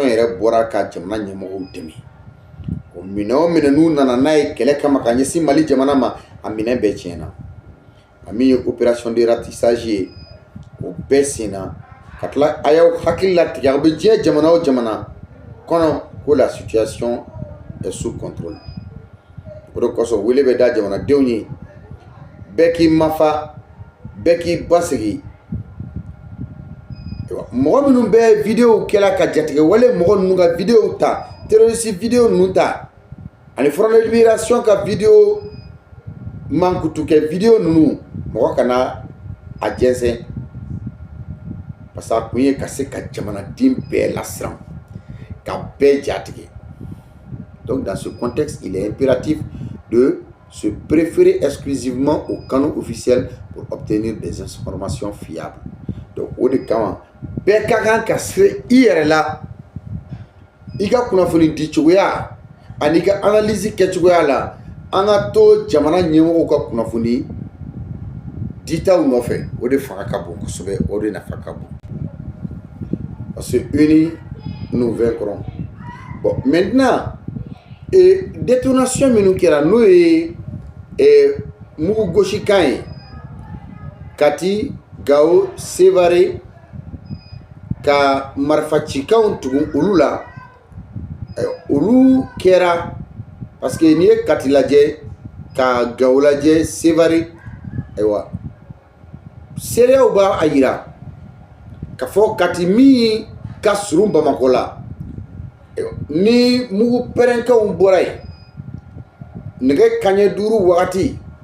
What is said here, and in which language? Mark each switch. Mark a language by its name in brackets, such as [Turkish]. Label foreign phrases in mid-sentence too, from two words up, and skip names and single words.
[Bambara] yɛrɛ bɔra ka jamana ɲɛmɔgɔw dɛmɛ o minɛ o minɛ n'u nana n'a ye kɛlɛ kama ka ɲɛsin Mali jamana ma a minɛ bɛɛ tiɲɛna a min ye [French] opération de ratissage [Bambara] ye o bɛɛ senna ka tila a y'aw hakili latigɛ a bɛ diɲɛ jamana o jamana kɔnɔ ko [French] la situation est sous contrôle [Bambara] o de kosɔn wele bɛ da jamanadenw ye bɛɛ k'i mafa bɛɛ k'i basigi mɔgɔ minnu bɛ vidéo kɛla ka jatigɛ wale mɔgɔ ninnu ka vidéo ta terroriste vidéo ninnu ta ani Front de Libération ka vidéo mankutu kɛ vidéo ninnu mɔgɔ kana a jɛnsɛn [French] parce que [Bambara] a kun ye ka se ka jamanaden bɛɛ lasiran ka bɛɛ jatigɛ. [French] Donc dans ce contexte il est impératif de se préférer exclusivement aux canaux officiels pour obtenir des informations fiables. [Bambara] Donc au de kama bɛɛ ka kan ka se i yɛrɛ la i ka kunnafoni di cogoya ani ka analyse kɛ cogoya la an ka to jamana ɲɛmɔgɔw ka kunnafoni ditaw nɔfɛ o de fanga ka bon kosɛbɛ o de nafa ka bon [French] parce que unis nous vaincrons. Bon maintenant [Bambara] détonation minnu kɛra n'o ye mugu gosikan ye Kati Gao Sévaré ka marifacikanw tugun olu la olu kɛra [French] parce que [Bambara] n'i ye Kati lajɛ ka Gao lajɛ Sévaré ayiwa seereyaw b'a yira ka fɔ Kati min ka surun Bamakɔ la ni mugu pɛrɛnkanw bɔra yen nɛgɛ kaɲɛ 5 wagati